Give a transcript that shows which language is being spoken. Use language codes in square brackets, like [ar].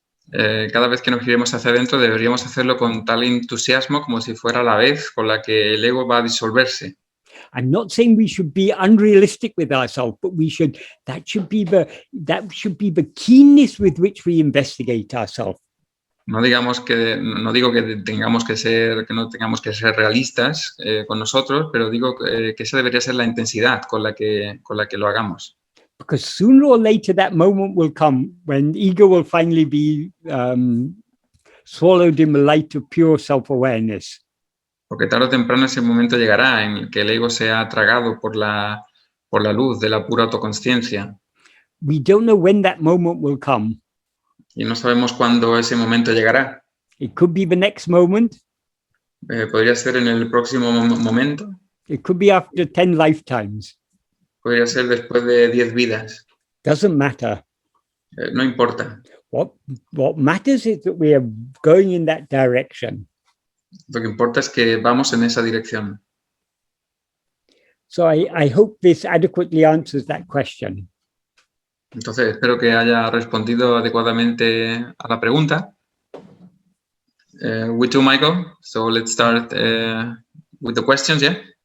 [es] Cada vez que nos giremos hacia adentro deberíamos hacerlo con tal entusiasmo como si fuera la vez con la que el ego va a disolverse. [en] I'm not saying we should be unrealistic with ourselves, but that should be the keenness with which we investigate ourselves. [es] No digo que no tengamos que ser realistas con nosotros, pero digo que esa debería ser la intensidad con la que lo hagamos. [en] Because sooner or later that moment will come when ego will finally be swallowed in the light of pure self-awareness. [es] Porque tarde o temprano ese momento llegará en el que el ego sea tragado por la luz de la pura autoconsciencia. [en] We don't know when that moment will come. [es] Y no sabemos cuándo ese momento llegará. [en] It could be the next moment. [es] Podría ser en el próximo momento. [en] It could be after 10 lifetimes. [es] Podría ser después de 10 vidas. [en] Doesn't matter. [es] No importa. [en] What matters is that we are going in that direction. [es] Lo que importa es que vamos en esa dirección. [en] So I hope this adequately answers that question. [es] Entonces, espero que haya respondido adecuadamente a la pregunta. [en] We too, Michael. So let's start with the questions, yeah?